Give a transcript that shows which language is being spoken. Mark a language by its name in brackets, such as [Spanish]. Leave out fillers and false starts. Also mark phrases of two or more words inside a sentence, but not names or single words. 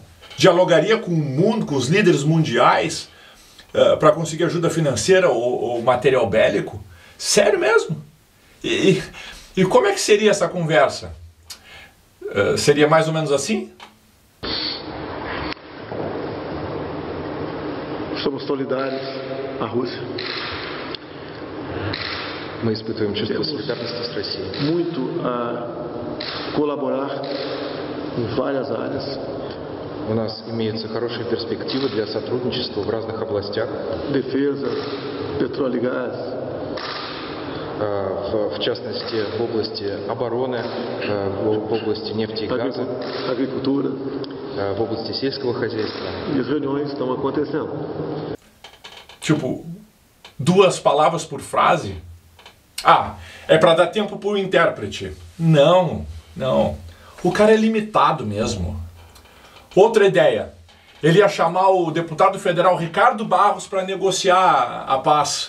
[Portuguese] Dialogaria com o mundo, com os líderes mundiais para conseguir ajuda financeira ou material bélico? Sério mesmo? E como é que seria essa conversa? Seria mais ou menos assim? Somos solidários à Rússia. [Russian] Мы испытываем чувство солидарности с Россией. [Portuguese] Muito a colaborar em várias áreas. [Russian] У нас имеются хорошие перспективы для сотрудничества в разных областях. [Portuguese] Defesa, petróleo e gás. [Russian] В частности, в области обороны, в области нефти и газа, [Portuguese] agricultura, [Russian] в области сельского хозяйства. [Portuguese] E as reuniões estão acontecendo. Tipo, 2 palavras por frase? É para dar tempo para o intérprete. Não. O cara é limitado mesmo. Outra ideia. Ele ia chamar o deputado federal Ricardo Barros para negociar a paz.